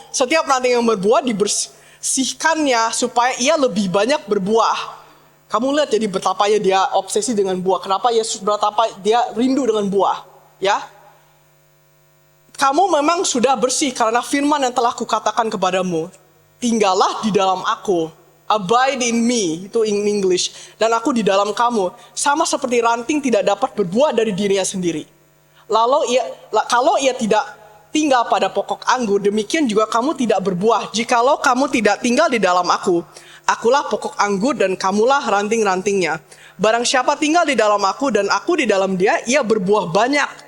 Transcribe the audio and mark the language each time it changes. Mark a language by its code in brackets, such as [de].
[id] Setiap ranting yang berbuah dibersihkannya supaya ia lebih banyak berbuah. Kamu lihat jadi betapanya dia obsesi dengan buah. Kenapa Yesus betapa dia rindu dengan buah. Ya. Kamu memang sudah bersih karena firman yang telah kukatakan kepadamu. Tinggallah di dalam aku. [en] Abide in me, itu in English. [id] Dan aku di dalam kamu. Sama seperti ranting tidak dapat berbuah dari dirinya sendiri. Kalau ia tidak tinggal pada pokok anggur, demikian juga kamu tidak berbuah. Jikalau kamu tidak tinggal di dalam aku. Akulah pokok anggur dan kamulah ranting-rantingnya. Barang siapa tinggal di dalam aku dan aku di dalam dia, ia berbuah banyak.